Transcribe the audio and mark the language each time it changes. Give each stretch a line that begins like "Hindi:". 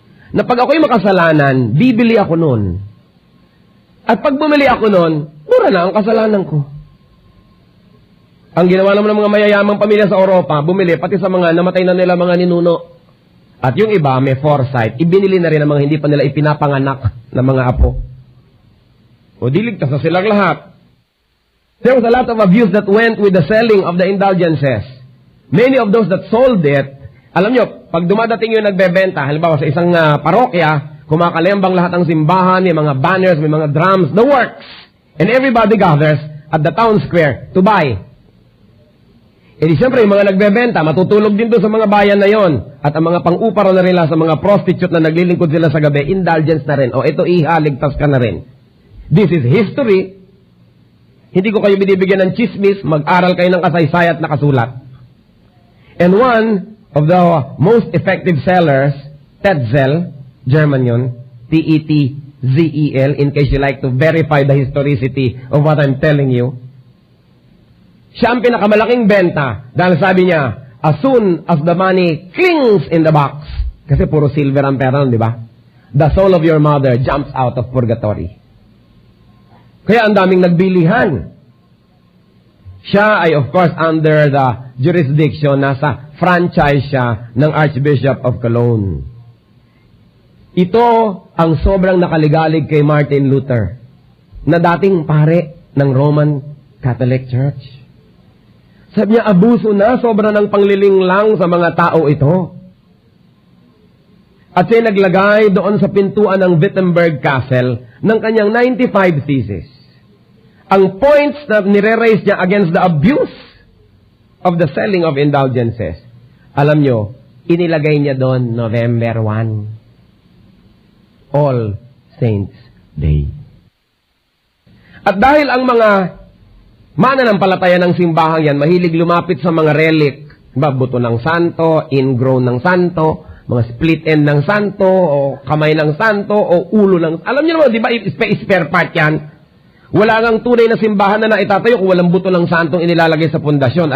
Filipino: Na pag ako'y makasalanan, bibili ako nun. At pag bumili ako nun, mura na ang kasalanan ko. Ang ginawa naman ng mga mayayamang pamilya sa Europa, bumili pati sa mga namatay na nila mga ninuno. At yung iba, may foresight, ibinili na rin ang mga hindi pa nila ipinapanganak na mga apo. O diligtas na silang lahat.
English: There was a lot of abuse that went with the selling of the indulgences. Many of those that sold it,
Filipino: alam nyo, pag dumadating yung nagbebenta, halimbawa sa isang parokya, kumakalembang lahat ng simbahan, may mga banners, may mga drums, the works.
English: And everybody gathers at the town square to buy.
Filipino: E di siyempre, yung mga nagbebenta, matutulog din doon sa mga bayan na yon. At ang mga pang-uparo na nila sa mga prostitute na naglilingkod sila sa gabi, indulgence na rin. O ito, ihaligtas ka na rin.
English: This is history.
Filipino: Hindi ko kayo binibigyan ng chismis, mag-aral kayo ng kasaysay at nakasulat.
English: And one of the most effective sellers, Tetzel, German yun, Tetzel, in case you like to verify the historicity of what I'm telling you.
Filipino: Siya ang pinakamalaking benta dahil sabi niya,
English: as soon as the money clings in the box,
Filipino: kasi puro silver ang pera nun, di ba?
English: The soul of your mother jumps out of purgatory.
Filipino: Kaya ang daming nagbilihan. Siya ay
English: of course under the jurisdiction,
Filipino: nasa franchise siya ng Archbishop of Cologne. Ito ang sobrang nakaligalig kay Martin Luther, na dating pare ng Roman Catholic Church. Sabi niya, abuso na, sobra ng panglilinglang sa mga tao ito. At siya naglagay doon sa pintuan ng Wittenberg Castle ng kanyang 95 theses. Ang points na nire-raise niya
English: against the abuse of the selling of indulgences,
Filipino: alam nyo, inilagay niya doon November 1.
English: All Saints Day.
Filipino: At dahil ang mga mananampalataya ng simbahan yan, mahilig lumapit sa mga relic, buto ng santo, ingrown ng santo, mga split end ng santo, o kamay ng santo, o ulo ng... Alam niyo naman, di ba, spare part yan? Wala ngang tunay na simbahan na naitatayo kung walang buto ng santong inilalagay sa pundasyon.